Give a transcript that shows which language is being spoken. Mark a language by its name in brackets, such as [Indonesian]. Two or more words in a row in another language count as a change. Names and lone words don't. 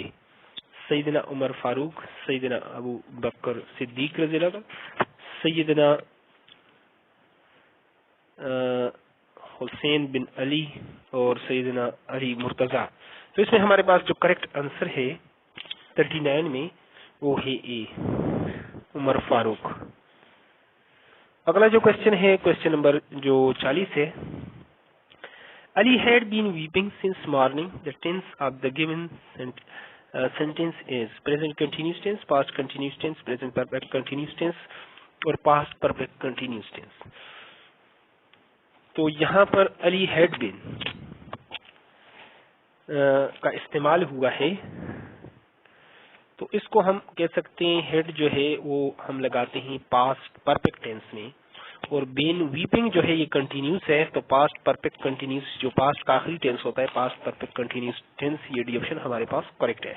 [Urdu] سیدنا عمر فاروق، سیدنا ابو بکر صدیق [Arabic] رضی اللہ عنہ، [Urdu] سیدنا حسین بن علی اور سیدنا علی مرتضی۔ تو اس میں ہمارے پاس جو [English] correct answer [Urdu] ہے 39 میں وہ ہے اے، عمر فاروق۔ اگلا جو کوشچن ہے [English] question number [Urdu] جو 40 ہے، [English] Ali had been weeping since morning. The tense of the given sentence is present continuous tense, past continuous tense, present perfect continuous tense اور past perfect continuous tense۔ [Urdu] تو یہاں پر [English] Ali had been [Urdu] کا استعمال ہوا ہے، تو اس کو ہم کہہ سکتے ہیں ہیڈ جو ہے وہ ہم لگاتے ہیں [English] past perfect tense [Urdu] میں، اور [English] been weeping [Urdu] جو ہے یہ کنٹینیوس ہے، تو [English] past perfect continuous [Urdu] جو پاسٹ کا آخری ٹینس ہوتا ہے [English] past perfect continuous tense, [Urdu] یہ [English] D option [Urdu] ہمارے پاس کریکٹ ہے۔